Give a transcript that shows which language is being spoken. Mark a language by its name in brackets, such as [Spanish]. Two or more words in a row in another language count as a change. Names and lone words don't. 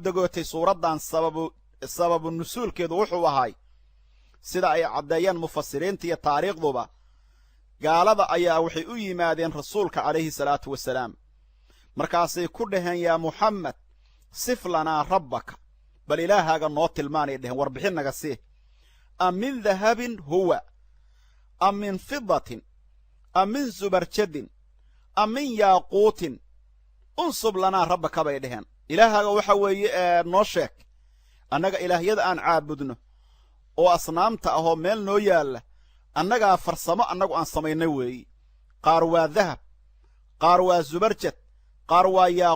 [Somali] degootay suuraddan sababu nusuulkeedu wuxuu ahay sida ay caddeeyeen mufasiriinta iyo taariikhduba gaalada ayaa waxay u yimaadeen rasuulka [Arabic] عليه الصلاة والسلام [Somali] markaasay ku dhaheen [Arabic] يا محمد صف لنا ربك [Somali] bal ilaahaaga noo tilmaanay dheheen warbixin naga sii [Arabic] أم من ذهبٍ هو أم من فضةٍ أم من زبرجدٍ أم من ياقوتٍ انسب لنا ربك [Somali] bay dheheen ilaahaaga waxa weeye noo sheeg annaga ilaahyada aan caabudno oo asnaamta ahoo meel noo yaalla annagaa farsamo annagu aan samaynay weeyi qaar waa dahab qaar waa zubarjad qaar waa